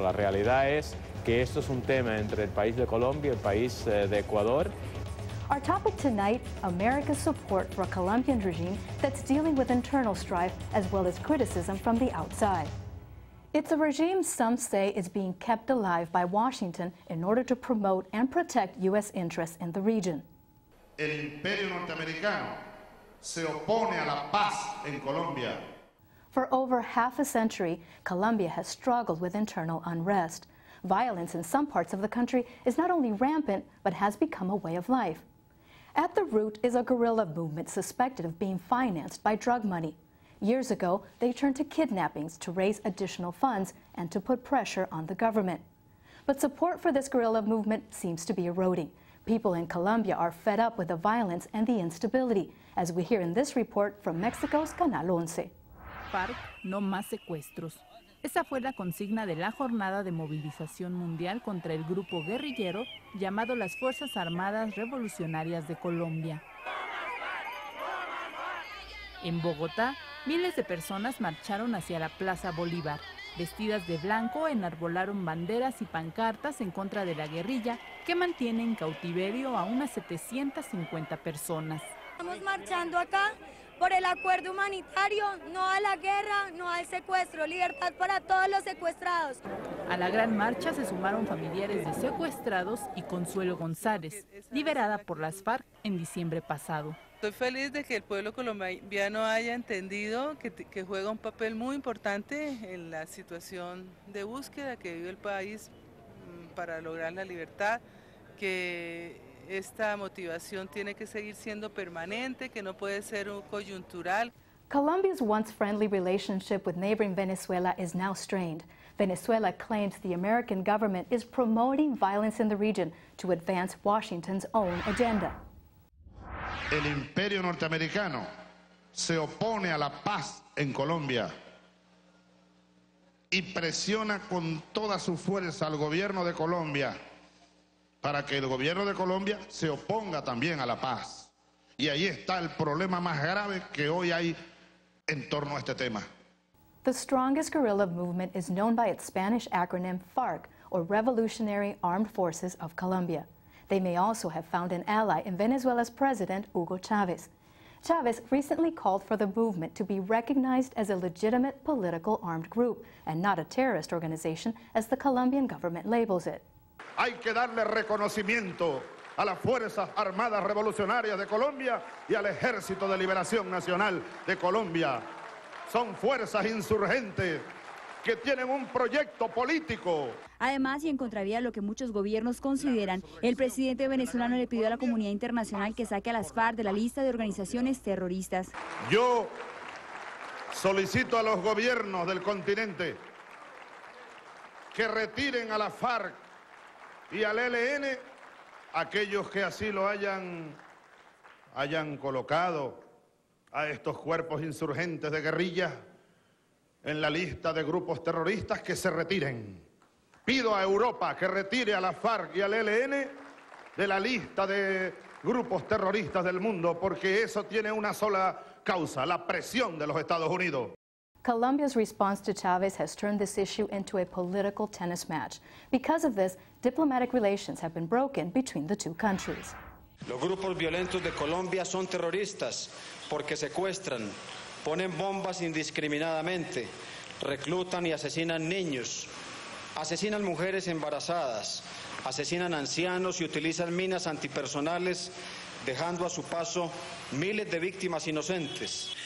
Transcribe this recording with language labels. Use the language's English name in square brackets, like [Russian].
[Spanish] La realidad es que esto es un tema entre el país de Colombia y el país de Ecuador. [English] Our topic tonight, America's support for a Colombian regime that's dealing with internal strife as well as criticism from the outside. It's a regime some say is being kept alive by Washington in order to promote and protect U.S. interests in the region. [Spanish] El imperio norteamericano se opone a la paz en Colombia. [English] For over half a century, Colombia has struggled with internal unrest. Violence in some parts of the country is not only rampant, but has become a way of life. At the root is a guerrilla movement suspected of being financed by drug money. Years ago, they turned to kidnappings to raise additional funds and to put pressure on the government. But support for this guerrilla movement seems to be eroding. People in Colombia are fed up with the violence and the instability, as we hear in this report from Mexico's Canal 11. [Spanish] FARC, no más secuestros. Esa fue la consigna de la jornada de movilización mundial contra el grupo guerrillero llamado las Fuerzas Armadas Revolucionarias de Colombia. En Bogotá, miles de personas marcharon hacia la Plaza Bolívar. Vestidas de blanco, enarbolaron banderas y pancartas en contra de la guerrilla que mantiene en cautiverio a unas 750 personas. Estamos marchando acá por el acuerdo humanitario, no a la guerra, no al secuestro, libertad para todos los secuestrados. A la gran marcha se sumaron familiares de secuestrados y Consuelo González, liberada por las FARC en diciembre pasado. Estoy feliz de que el pueblo colombiano haya entendido que juega un papel muy importante en la situación de búsqueda que vive el país para lograr la libertad, que esta motivación tiene que seguir siendo permanente, que no puede ser coyuntural. [English] Colombia's once friendly relationship with neighboring Venezuela is now strained. Venezuela claims the American government is promoting violence in the region to advance Washington's own agenda. [Spanish] El imperio norteamericano se opone a la paz en Colombia y presiona con toda su fuerza al gobierno de Colombia para que el gobierno de Colombia se oponga también a la paz. Y ahí está el problema más grave que hoy hay en torno a este tema. [English] The strongest guerrilla movement is known by its Spanish acronym FARC, or Revolutionary Armed Forces of Colombia. They may also have found an ally in Venezuela's president, Hugo Chávez. Chavez recently called for the movement to be recognized as a legitimate political armed group and not a terrorist organization, as the Colombian government labels it. [Spanish] Hay que darle reconocimiento a las Fuerzas Armadas Revolucionarias de Colombia y al Ejército de Liberación Nacional de Colombia. Son fuerzas insurgentes que tienen un proyecto político. Además, y en contravía de lo que muchos gobiernos consideran, el presidente venezolano le pidió a la comunidad internacional que saque a las FARC de la lista de organizaciones terroristas. Yo solicito a los gobiernos del continente que retiren a la FARC y al ELN aquellos que así lo hayan colocado a estos cuerpos insurgentes de guerrilla en la lista de grupos terroristas, que se retiren. Pido a Europa que retire a la FARC y al ELN de la lista de grupos terroristas del mundo, porque eso tiene una sola causa, la presión de los Estados Unidos. [English] Colombia's response to Chavez has turned this issue into a political tennis match. Because of this, diplomatic relations have been broken between the two countries. [Spanish] Los grupos violentos de Colombia son terroristas porque secuestran, ponen bombas indiscriminadamente, reclutan y asesinan niños, asesinan mujeres embarazadas, asesinan ancianos y utilizan minas antipersonales, dejando a su paso miles de víctimas inocentes.